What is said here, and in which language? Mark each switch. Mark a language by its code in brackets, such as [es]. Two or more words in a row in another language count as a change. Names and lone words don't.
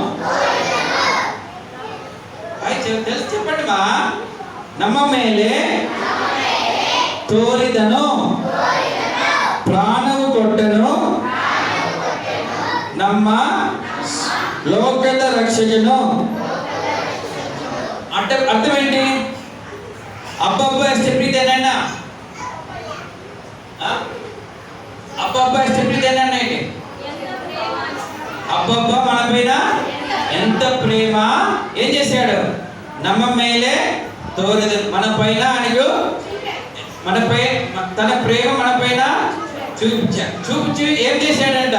[te] తెలిసి చెప్పండి మా. [kn] ನಮ್ಮ ಮೇಲೆ ತೋರಿದನು, ಪ್ರಾಣವು ಕೊಟ್ಟನು, ನಮ್ಮ ಲೋಕದ ರಕ್ಷಕನು. [te] అర్థం ఏంటి? అబ్బబ్బ [kn] ಎಷ್ಟು ಪ್ರೀತಿ [te] అన్నా, అబ్బబ్బ [kn] ಎಷ್ಟು ಪ್ರೀತಿ [te] అన్నా ఏంటి? అబ్బబ్బ మన పైన ఎంత ప్రేమ ఏం చేశాడు? [kn] ನಮ್ಮ ಮೇಲೆ ತೋರದು, [te] మన పైన ఆయనకు మనపై తన ప్రేమ మన పైన చూపించి ఏం చేశాడంట?